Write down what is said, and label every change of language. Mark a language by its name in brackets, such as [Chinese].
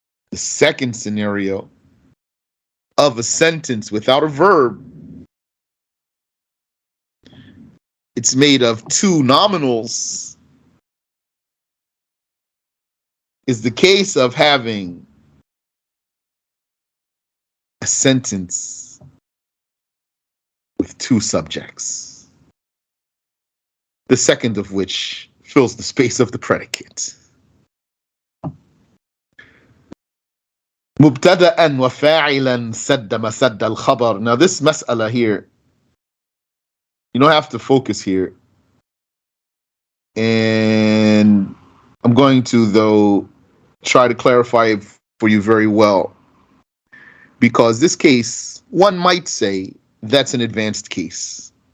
[English] The second scenario of a sentence without a verb, it's made of two nominals, is the case of having a sentence with two subjects, the second of which fills the space of the predicate. [Arabic] مبتدأ وفاعلا سد مسد الخبر. [English] Now this mas'ala here, you don't have to focus here. And I'm going to, though, try to clarify it for you very well. Because this case, one might say that's an advanced case.